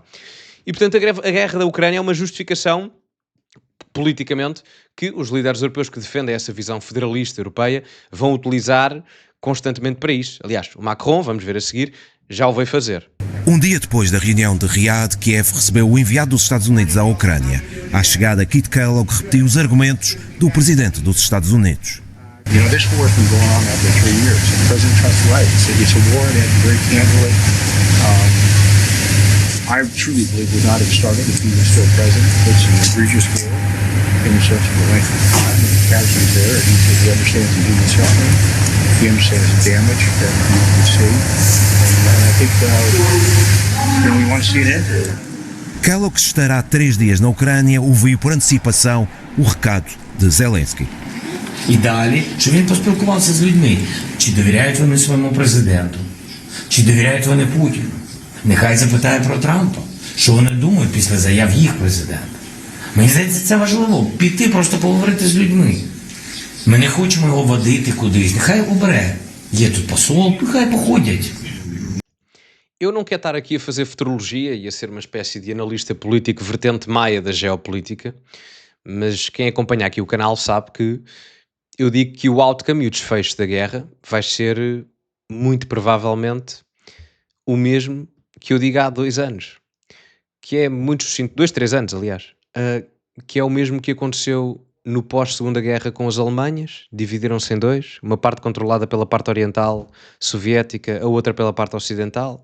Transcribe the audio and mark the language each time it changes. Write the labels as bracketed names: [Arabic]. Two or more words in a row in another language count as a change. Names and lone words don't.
[Portuguese] E, portanto, a guerra da Ucrânia é uma justificação, politicamente, que os líderes europeus que defendem essa visão federalista europeia vão utilizar constantemente para isso. Aliás, o Macron, vamos ver a seguir, já o veio fazer. Um dia depois da reunião de Riad, Kiev recebeu o enviado dos Estados Unidos à Ucrânia. À chegada, Kit Kellogg repetiu os argumentos do presidente dos Estados Unidos. [English] You know, this war has been going on now for 3 years. And President Trump's right. It's a war that very candidly. I truly believe would not have started if he was still president. It's an egregious war in the sense of the length of time and the casualties there. He understands the human suffering. He understands the damage that you can see. And I think we want to see an end to it. [Portuguese] Kellogg estará 3 dias na Ucrânia, ouviu por antecipação o recado de Zelensky. [Ukrainian] І далі, щоб він поспілкувався з людьми. Чи довіряють вони своєму президенту? Чи довіряють вони Путіну? Нехай запитає про Трампа, що вони думають після заяв їх президента. Мені здається, це важливо. Піти, просто поговорити з людьми. Ми не хочемо його водити кудись. Нехай обере. Є тут посол, нехай походять. [Portuguese] Eu não quero estar aqui a fazer futurologia e a ser uma espécie de analista político vertente maia da geopolítica, mas quem acompanha aqui o canal sabe que eu digo que o outcome e o desfecho da guerra vai ser muito provavelmente o mesmo que eu digo há 2 anos, que é muito sucinto, 2, 3 anos aliás, que é o mesmo que aconteceu no pós-Segunda Guerra com as Alemanhas, dividiram-se em 2, uma parte controlada pela parte oriental soviética, a outra pela parte ocidental.